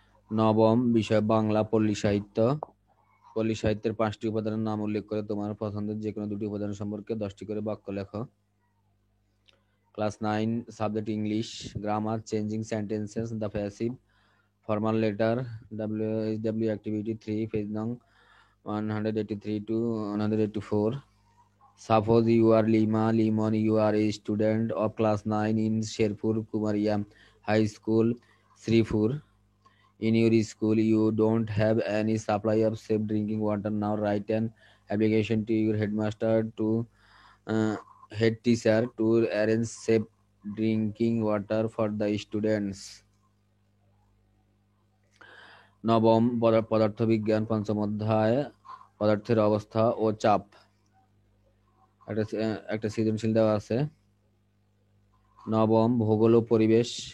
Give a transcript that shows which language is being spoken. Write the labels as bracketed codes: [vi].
[bn] নবম বিষয় বাংলা পল্লী সাহিত্য। পল্লী সাহিত্যের 5টি উপাদানের নাম উল্লেখ করে তোমার পছন্দের যে কোনো 2টি উপাদান সম্পর্কে 10টি করে বাক্য লেখো। [en] Class 9 subject English, grammar, changing sentences, the passive, formal letter, WHW activity 3, page nong 183 to 184. Suppose you are Lima Limon, you are a student of class 9 in Sherpur Kumaria High School, Sripur. In your school, you don't have any supply of safe drinking water. Now write an application to your headmaster to head teacher to arrange safe drinking water for the students. [bn] নবম পদার্থবিজ্ঞান, পঞ্চম অধ্যায় পদার্থের অবস্থা ও চাপ। একটা সৃজনশীল দেওয়া আছে। নবম ভূগোল ও পরিবেশ।